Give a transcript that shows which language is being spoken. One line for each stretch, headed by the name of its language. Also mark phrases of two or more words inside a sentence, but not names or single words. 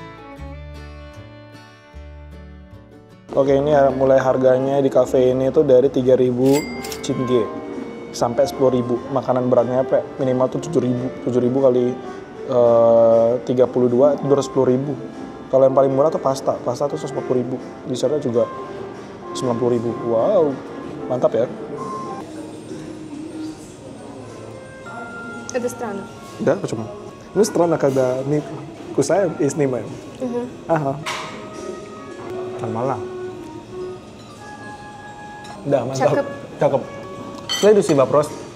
Indonesian: Oke, ini mulai harganya di kafe ini tuh dari 3.000 tenge sampai 10.000. Makanan beratnya apa? Minimal tuh 7.000. 7.000 kali 32 itu 210.000. Kalau yang paling murah tuh pasta. Pasta tuh 140.000. Dessertnya juga 90.000. Wow, mantap ya.
Russian: Это странно. Да, почему? Ну, странно, когда мы кусаем и снимаем. Ага. Нормально. Да, мантап. Чакап. Чакап. Следующий вопрос.